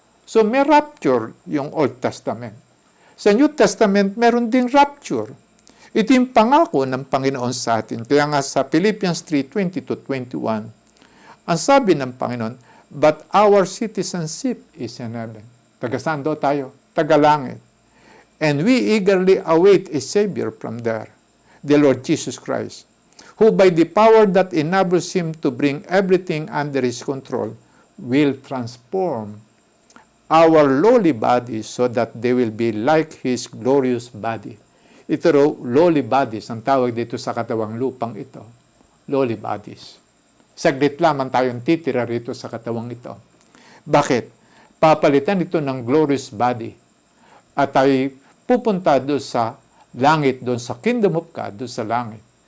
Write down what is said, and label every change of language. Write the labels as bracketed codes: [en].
[tl] So, may rapture yung Old Testament. Sa New Testament, meron ding rapture. Ito yung pangako ng Panginoon sa atin. Kaya nga sa Philippians 3:20-21, ang sabi ng Panginoon, [en] but our citizenship is in heaven. [tl] Taga-saan daw tayo? Taga-langit. [en] And we eagerly await a Savior from there, the Lord Jesus Christ, who by the power that enables Him to bring everything under His control, will transform our lowly bodies so that they will be like His glorious body. [tl] Ito lowly bodies, ang tawag dito sa katawang lupang ito. Lowly bodies. Saglit lamang tayong titira rito sa katawang ito. Bakit? Papalitan ito ng [en] glorious body. [tl] At tayo pupunta doon sa langit, doon sa [en] kingdom of God, [tl] doon sa langit.